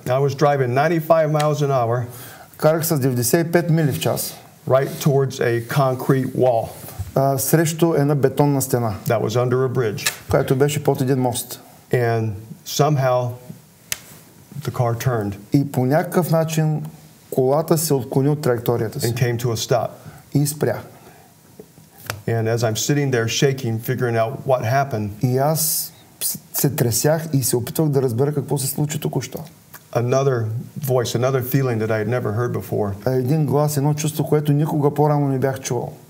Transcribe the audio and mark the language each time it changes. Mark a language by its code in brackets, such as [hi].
[en] I was driving 95 miles an hour. [bg] Карах с 95 мили в час. [en] Right towards a concrete wall. [bg] Срещу една бетонна стена. [en] That was under a bridge. [bg] Която беше под един мост. [en] And somehow the car turned. [bg] И по някакъв начин колата се отклони от траекторията си. [en] And came to a stop. [bg] И спря. [en] And as I'm sitting there shaking, figuring out what happened, [bg] И аз се тресях и се опитвах да разбера какво се случи току-що. [en] another voice, another feeling that I had never heard before, [bg] Един глас, едно чувство, което никога по-рано не бях чувал,